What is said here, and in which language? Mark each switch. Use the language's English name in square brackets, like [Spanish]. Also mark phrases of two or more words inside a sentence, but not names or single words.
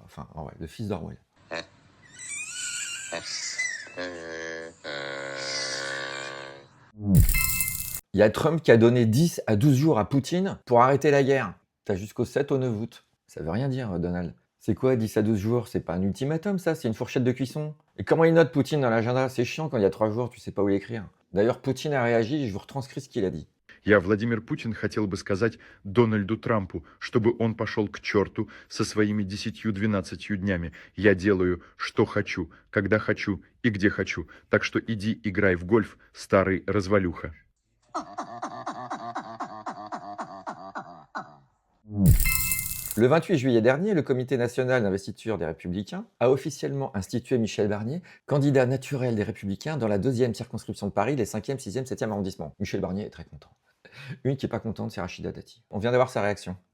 [French] Enfin, Orwell, le fils d'Orwell. Il y a Trump qui a donné 10 à 12 jours à Poutine pour arrêter la guerre. T'as jusqu'au 7 au 9 août. Ça veut rien dire, Donald. C'est quoi 10 à 12 jours? C'est pas un ultimatum, ça, c'est une fourchette de cuisson. Et comment il note Poutine dans l'agenda? C'est chiant quand il y a 3 jours, tu sais pas où l'écrire. D'ailleurs, Poutine a réagi, je vous retranscris ce qu'il a dit. [Russian] Я, Владимир Путин, хотел бы сказать Дональду Трампу, чтобы он пошел к черту со своими 10-12 днями. Я делаю, что хочу, когда хочу и где хочу. Так что иди играй в гольф, старый развалюха. [French] Le 28 juillet dernier, le Comité national d'investiture des Républicains a officiellement institué Michel Barnier candidat naturel des Républicains dans la 2e circonscription de Paris, les 5e, 6e, 7e arrondissements. Michel Barnier est très content. Une qui est pas contente, c'est Rachida Dati. On vient d'avoir sa réaction.